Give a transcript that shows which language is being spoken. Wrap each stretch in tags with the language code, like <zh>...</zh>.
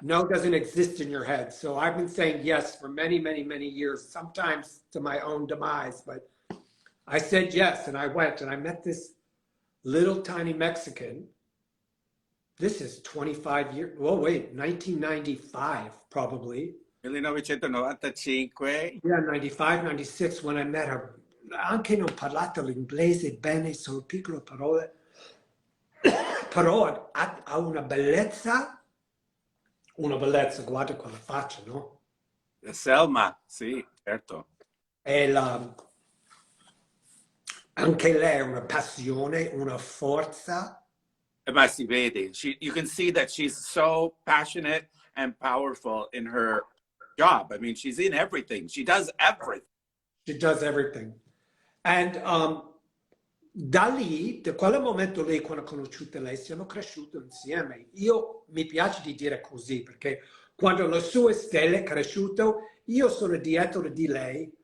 <en>No doesn't exist in your head. So I've been saying yes for many, many, many years, sometimes to my own demise, but I said yes, and I went, and I met this little tiny Mexican. This is 25 years, well, wait, 1995, probably. 1995. Yeah, 95, 96, when I met her.</en> <it>Anche non parlato l'inglese bene, solo piccole parole. Però ha una bellezza, guarda quella faccia, no? Selma, sì, certo. E anche lei ha una passione, una forza. Ma si vede.</it> <en>You can see that she's so passionate and powerful in her job. I mean, she's in everything. She does everything. She does everything.</en> <it>And da lì, da quel momento lì, quando ho conosciuto lei, siamo cresciuti insieme. Mi piace di dire così, perché quando la sua stella è cresciuto, io sono dietro di lei.</it>